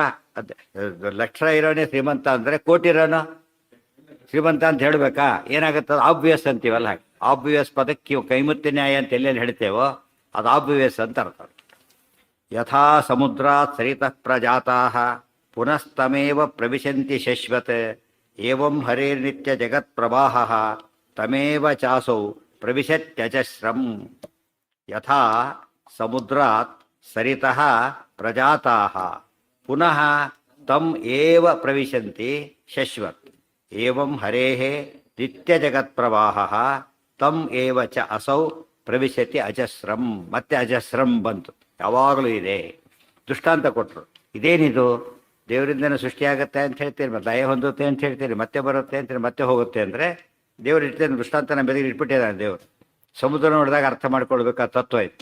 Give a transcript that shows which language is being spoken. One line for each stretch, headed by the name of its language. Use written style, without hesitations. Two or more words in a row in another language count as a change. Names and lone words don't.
Kannada: ಅದೇ ಲಕ್ಷ ಇರೋನೇ ಶ್ರೀಮಂತ ಅಂದರೆ ಕೋಟಿ ಇರೋನು ಶ್ರೀಮಂತ ಅಂತ ಹೇಳ್ಬೇಕಾ? ಏನಾಗುತ್ತೆ? ಆಬ್ವಿಯಸ್ ಅಂತೀವಲ್ಲ, ಹಾಗೆ ಆಬ್ವಿಯಸ್ ಪದಕ್ಕೆ
Sanskrit: ಕೈಮುತ್ಯ ನ್ಯಾಯ
Kannada: ಅಂತ ಎಲ್ಲೆಲ್ಲಿ ಹೇಳ್ತೇವೋ ಅದು ಆಬ್ವಿಯಸ್ ಅಂತ ಅರ್ಥ.
Sanskrit: ಯಥಾ ಸಮುದ್ರಾತ್ ಸರಿತಃ ಪ್ರಜಾತಾಃ ಪುನಸ್ತಮೇವ ಪ್ರವಿಶಂತಿ ಶಶ್ವತ್ ಏವಂ ಹರೇರ್ನಿತ್ಯ ಜಗತ್ ಪ್ರವಾಹಃ ತಮೇವ ಚಾಸೌ ಪ್ರವಿಶತ್ಯಜಸ್ರಂ. ಯಥಾ ಸಮುದ್ರಾತ್ ಸರಿತಃ ಪ್ರಜಾತಾಃ ಪುನಃ ತಂ ಏವ ಪ್ರವಿಶಂತಿ ಶಶ್ವತ್ ಏವಂ ಹರೇಃ ನಿತ್ಯ ಜಗತ್ ಪ್ರವಾಹಃ ತಂ ಏವ ಚ ಅಸೌ ಪ್ರವಿಶತಿ ಅಜಸ್ರಂ.
Kannada: ಮತ್ತೆ ಅಜಸ್ರಂ ಬಂತು, ಯಾವಾಗಲೂ ಇದೆ. ದೃಷ್ಟಾಂತ ಕೊಟ್ಟರು. ಇದೇನಿದು? ದೇವರಿಂದನೇ ಸೃಷ್ಟಿಯಾಗತ್ತೆ ಅಂತ ಹೇಳ್ತೀರಿ, ಮತ್ತೆ ಲಯ ಹೊಂದುತ್ತೆ ಅಂತ ಹೇಳ್ತೀರಿ, ಮತ್ತೆ ಬರುತ್ತೆ ಅಂತೀರಿ, ಮತ್ತೆ ಹೋಗುತ್ತೆ ಅಂದರೆ ದೇವರು ಇರ್ತೇನೆ ದೃಷ್ಟಾಂತ ನಮ್ಮ ಬೆದರಿಗೆ ಇಟ್ಬಿಟ್ಟಿದ್ದಾನೆ ದೇವರು. ಸಮುದ್ರ ನೋಡಿದಾಗ ಅರ್ಥ ಮಾಡ್ಕೊಳ್ಬೇಕು ಆ ತತ್ವ ಇತ್ತು.